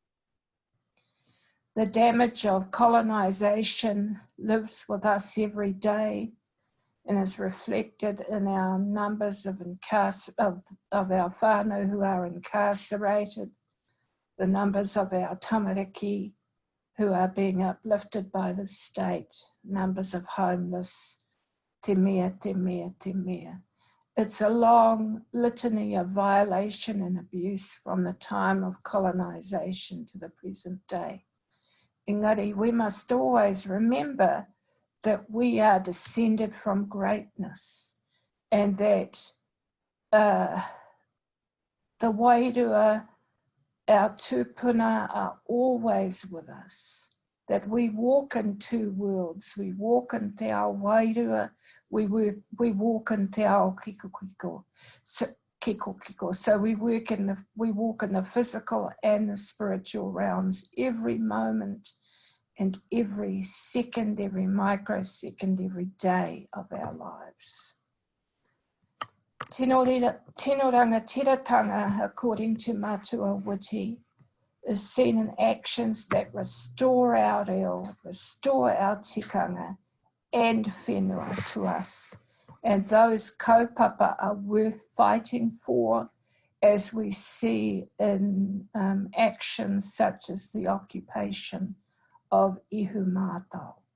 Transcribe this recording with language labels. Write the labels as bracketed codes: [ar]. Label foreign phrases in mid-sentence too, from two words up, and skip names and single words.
[en] The damage of colonisation lives with us every day and is reflected in our numbers of our whānau who are incarcerated, the numbers of our tamariki who are being uplifted by the state, numbers of homeless, [mi] te mea, te mea, te mea. [en] It's a long litany of violation and abuse from the time of colonisation to the present day. Engari, we must always remember that we are descended from greatness, and that the wairua, our tūpuna, are always with us, that we walk in two worlds. We walk in [mi] te ao wairua, [en] we walk in [mi] te ao kiko. [en] So we walk in the physical and the spiritual realms every moment and every second, every microsecond, every day of our lives. [mi] Tino rangatiratanga, [en] according to Matua Witi, is seen in actions that restore our reo, restore our tikanga and whenua to us. And those kaupapa are worth fighting for, as we see in actions such as the occupation of Ihumātao.